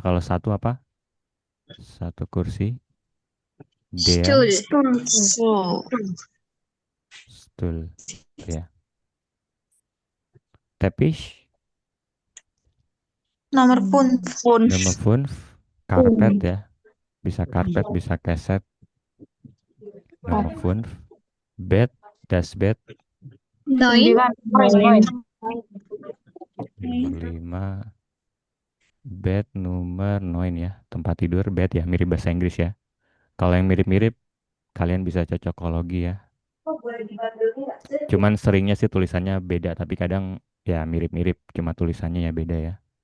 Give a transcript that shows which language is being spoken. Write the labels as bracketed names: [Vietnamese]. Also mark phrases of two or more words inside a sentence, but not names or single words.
[Indonesian] Kalau satu apa? Satu kursi. Der [German] Stul. Stul. [Indonesian] Stoel. Itu ya. Teppich. Nomor pun. Nummer 5. Karpet ya. Bisa karpet, bisa keset. [German] Nummer 5. Bed. Das Bed. Noin. [Indonesian] Nomor 5. Bed nomor 9 ya. Tempat tidur bed ya. Mirip bahasa Inggris ya. Kalau yang mirip-mirip kalian bisa cocokologi ya. Cuman seringnya sih tulisannya beda, tapi kadang ya mirip-mirip, cuma tulisannya ya beda ya.